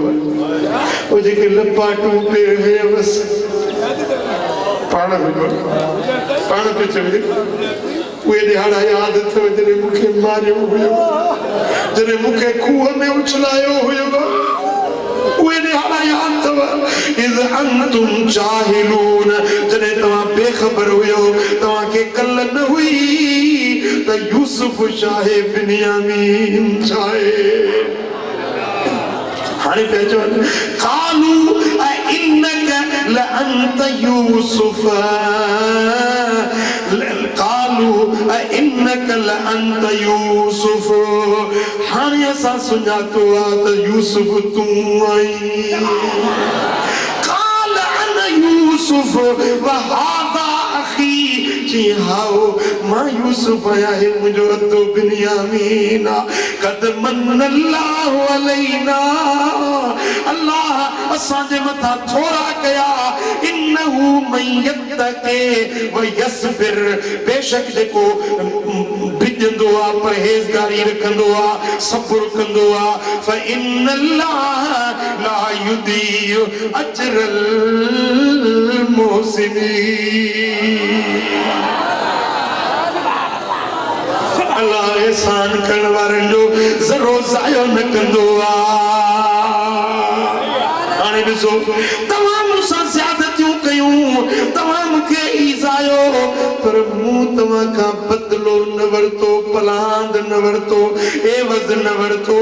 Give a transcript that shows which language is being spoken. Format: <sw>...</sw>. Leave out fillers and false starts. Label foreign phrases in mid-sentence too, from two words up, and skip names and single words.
<sd>उहे जेके लपाटूं पे हुयवसि पाण पे चवे उहे ॾिहाड़ा यादि अथव जॾहिं मूंखे मारियो हुयो, जॾहिं मूंखे खूह में उछलायो हुयो, उहे ॾिहाड़ा यादि अथव।</sd> <ar>إذ أنتم جاهلون,</ar> <sd>जॾहिं तव्हां बेख़बर हुयो, तव्हांखे कल न हुई त यूसुफ चाहे बिनियामीन चाहे। हाणे पिया चवनि</sd> <ar>قالوا إنك لأنت يوسف قالوا إنك لأنت يوسف.</ar> <sd>हाणे असां सुञातो आहे त यूसुफ तूं आहीं।</sd> <ar>قال أنا يوسف وهذا أخي,</ar> <sd>जी हाओ मां यूसुफ आहियां, हे मुंहिंजो अधो बिनियामीन आहे।</sd> <ar>قد من الله علينا,</ar> <sd>अल्लाह असांजे मथां थोरा कया।</sd> <ar>إنه من يتق ويصبر,</ar> <sd>बेशक जेको भिजंदो आहे, परहेज़गारी रखंदो आहे, सब्र कंदो आहे,</sd> <ar>فإن الله لا يضيع أجر المحسنين.</ar> <sd>अल्लाह एहसान करण वारनि जो ज़रो ज़ायो न कंदो आहे। हाणे ॾिसो तव्हां मूंसां ज़्यादतियूं कयूं, तव्हां मूंखे ईज़ायो, पर मूं तव्हां खां बदिलो न वरितो, पलांद न वरितो, एवज़ न वरितो।</sd>